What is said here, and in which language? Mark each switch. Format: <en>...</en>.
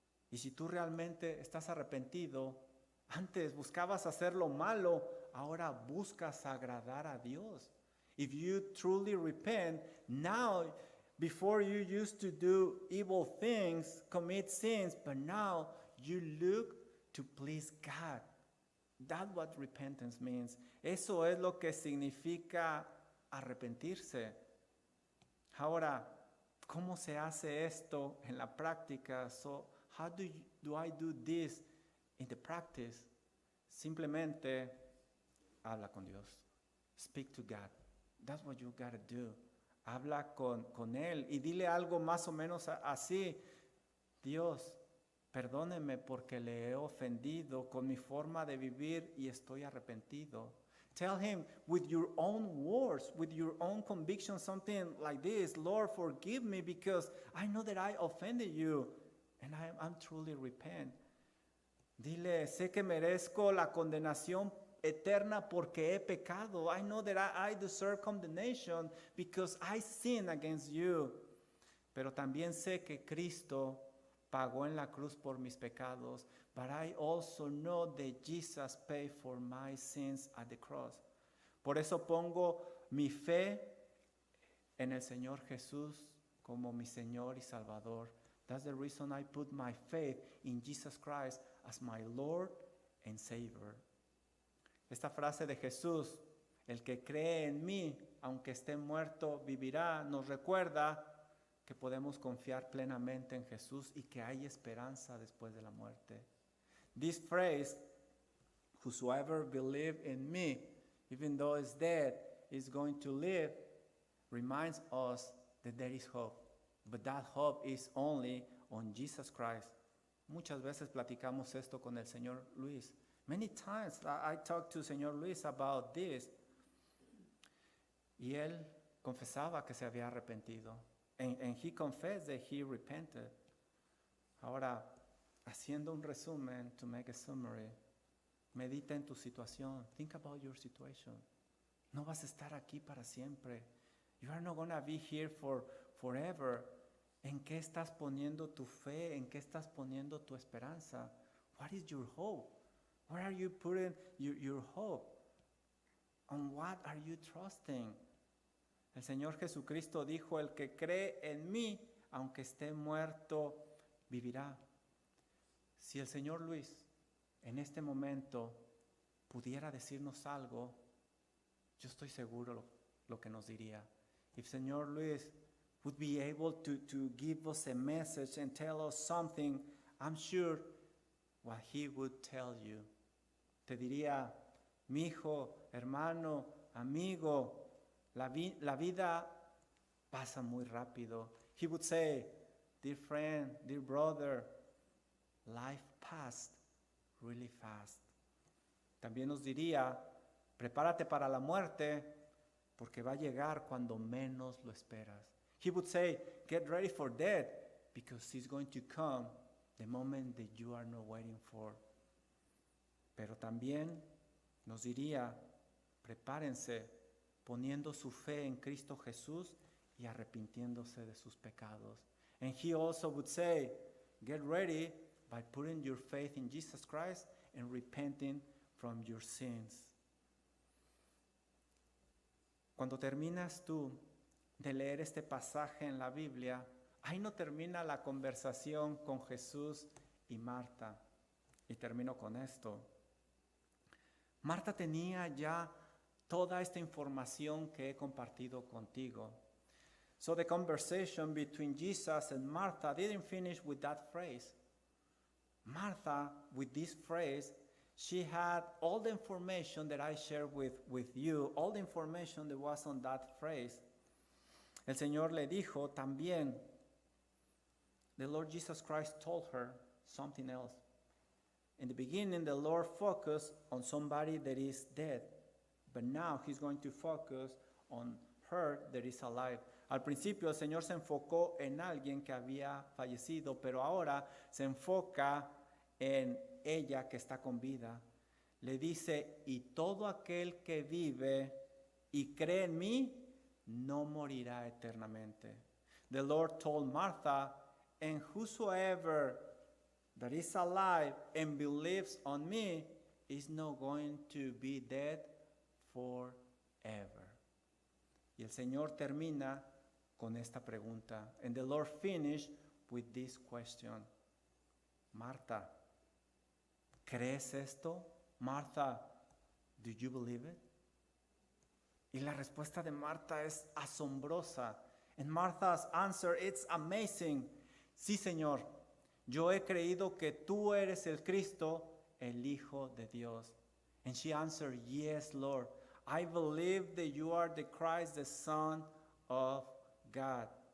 <es>Y si tú realmente estás arrepentido, antes buscabas hacer lo malo, ahora buscas agradar a Dios.</es> <en>If you truly repent, now, before you used to do evil things, commit sins, but now you look to please God. That's what repentance means.</en> <es>Eso es lo que significa arrepentirse. Ahora, ¿cómo se hace esto en la práctica?</es> <en>So, how do I do this in the practice?</en> <es>Simplemente habla con Dios.</es> <en>Speak to God. That's what you gotta do.</en> <es>Habla con Él y dile algo más o menos así. Dios, perdóneme porque le he ofendido con mi forma de vivir y estoy arrepentido.</es> <en>Tell him with your own words, with your own conviction, something like this. Lord, forgive me because I know that I offended you and I'm truly repent.</en> <es>Dile, sé que merezco la condenación eterna porque he pecado.</es> <en>I know that I deserve condemnation because I sin against you.</en> <es>Pero también sé que Cristo pagó en la cruz por mis pecados.</es> <en>But I also know that Jesus paid for my sins at the cross.</en> <es>Por eso pongo mi fe en el Señor Jesús como mi Señor y Salvador.</es> <en>That's the reason I put my faith in Jesus Christ as my Lord and Savior.</en> <es>Esta frase de Jesús, el que cree en mí, aunque esté muerto, vivirá, nos recuerda que podemos confiar plenamente en Jesús y que hay esperanza después de la muerte.</es> <en>This phrase, whosoever believe in me, even though is dead, is going to live, reminds us that there is hope. But that hope is only on Jesus Christ.</en> <es>Muchas veces platicamos esto con el Señor Luis.</es> <en>Many times I talked to Señor Luis about this.</en> <es>Y él confesaba que se había arrepentido.</es> <en>And he confessed that he repented.</en> <es>Ahora, haciendo un resumen,</es> <en>to make a summary,</en> <es>medita en tu situación.</es> <en>Think about your situation.</en> <es>No vas a estar aquí para siempre.</es> <en>You are not going to be here forever.</en> <es>¿En qué estás poniendo tu fe? ¿En qué estás poniendo tu esperanza?</es> <en>What is your hope? Where are you putting your hope? On what are you trusting?</en> <es>El Señor Jesucristo dijo, el que cree en mí, aunque esté muerto, vivirá. Si el Señor Luis en este momento pudiera decirnos algo, yo estoy seguro lo que nos diría.</es> <en>If Señor Luis would be able to give us a message and tell us something, I'm sure what he would tell you.</en> <es>Te diría, mi hijo, hermano, amigo, la vida pasa muy rápido.</es> <en>He would say, dear friend, dear brother, life passed really fast.</en> <es>También nos diría, prepárate para la muerte, porque va a llegar cuando menos lo esperas.</es> <en>He would say, get ready for death, because it's going to come the moment that you are not waiting for.</en> <es>Pero también nos diría, prepárense poniendo su fe en Cristo Jesús y arrepintiéndose de sus pecados.</es> <en>And he also would say, get ready by putting your faith in Jesus Christ and repenting from your sins.</en> <es>Cuando terminas tú de leer este pasaje en la Biblia, ahí no termina la conversación con Jesús y Marta. Y termino con esto. Marta tenía ya toda esta información que he compartido contigo.</es> <en>So the conversation between Jesus and Martha didn't finish with that phrase. Martha, with this phrase, she had all the information that I shared with you, all the information that was on that phrase.</en> <es>El Señor le dijo también,</es> <en>the Lord Jesus Christ told her something else. In the beginning, the Lord focused on somebody that is dead, but now He's going to focus on her that is alive.</en> <es>Al principio el Señor se enfocó en alguien que había fallecido, pero ahora se enfoca en ella que está con vida. Le dice, y todo aquel que vive y cree en mí, no morirá eternamente.</es> <en>The Lord told Martha, and whosoever that is alive and believes on me is not going to be dead forever.</en> <es>Y el Señor termina con esta pregunta.</es> <en>And the Lord finished with this question.</en> <es>Marta, ¿crees esto?</es> <en>Martha, do you believe it?</en> <es>Y la respuesta de Marta es asombrosa.</es> <en>And Martha's answer, it's amazing.</en> <es>Sí, Señor, yo he creído que tú eres el Cristo, el Hijo de Dios.</es> <en>And she answered, yes, Lord. I believe that you are the Christ, the Son of God.</en>